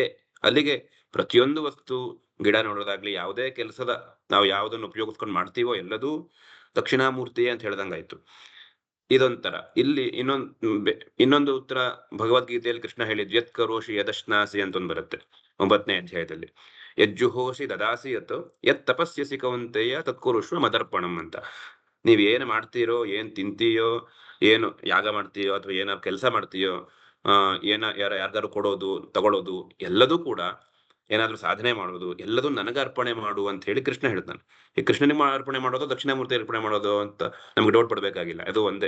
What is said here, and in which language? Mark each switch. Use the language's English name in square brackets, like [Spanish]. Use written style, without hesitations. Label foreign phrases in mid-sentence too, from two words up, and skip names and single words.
[Kannada] ಅಲ್ಲಿಗೆ ಪ್ರತಿಯೊಂದು ವಸ್ತು, ಗಿಡ ನೋಡೋದಾಗ್ಲಿ, ಯಾವುದೇ ಕೆಲಸದ ನಾವು ಯಾವುದನ್ನು ಉಪಯೋಗಿಸ್ಕೊಂಡು ಮಾಡ್ತೀವೋ ಎಲ್ಲದೂ ದಕ್ಷಿಣಾಮೂರ್ತಿಯೇ ಅಂತ ಹೇಳ್ದಂಗಾಯ್ತು. ಇದೊಂಥರ. ಇಲ್ಲಿ ಇನ್ನೊಂದು ಉತ್ತರ ಭಗವದ್ಗೀತೆಯಲ್ಲಿ ಕೃಷ್ಣ ಹೇಳಿದ್ [Sanskrit] ಯತ್ ಕರೋಷಿ ಯದಶ್ನಾಸಿ [Kannada] ಅಂತ ಒಂದು ಬರುತ್ತೆ 9ನೇ ಅಧ್ಯಾಯದಲ್ಲಿ. [Sanskrit] ಯಜ್ಜುಹೋಷಿ ದದಾಸಿ ಯತ್ ತಪಸ್ಯಸಿ ಕೌಂತೆಯ ತತ್ಕುರುಷ್ವ ಮದರ್ಪಣಂ ಅಂತ. [Kannada] ನೀವ್ ಏನ್ ಮಾಡ್ತೀರೋ, ಏನ್ ತಿಂತೀಯೋ, ಏನು ಯಾಗ ಮಾಡ್ತೀಯೋ ಅಥವಾ ಏನಾದ್ರು ಕೆಲಸ ಮಾಡ್ತೀಯೋ, ಯಾರ್ದಾರು ಕೊಡೋದು ತಗೊಳ್ಳೋದು ಎಲ್ಲದೂ ಕೂಡ, ಏನಾದ್ರೂ ಸಾಧನೆ ಮಾಡೋದು ಎಲ್ಲದೂ ನನಗೆ ಅರ್ಪಣೆ ಮಾಡು ಅಂತ ಹೇಳಿ ಕೃಷ್ಣ ಹೇಳ್ತಾನೆ. ಈ ಕೃಷ್ಣನಿಗೆ ಅರ್ಪಣೆ ಮಾಡೋದು ದಕ್ಷಿಣಾಮೂರ್ತಿ ಅರ್ಪಣೆ ಮಾಡೋದು ಅಂತ ನಮ್ಗೆ ಡೌಟ್ ಪಡ್ಬೇಕಾಗಿಲ್ಲ, ಅದು ಒಂದೇ.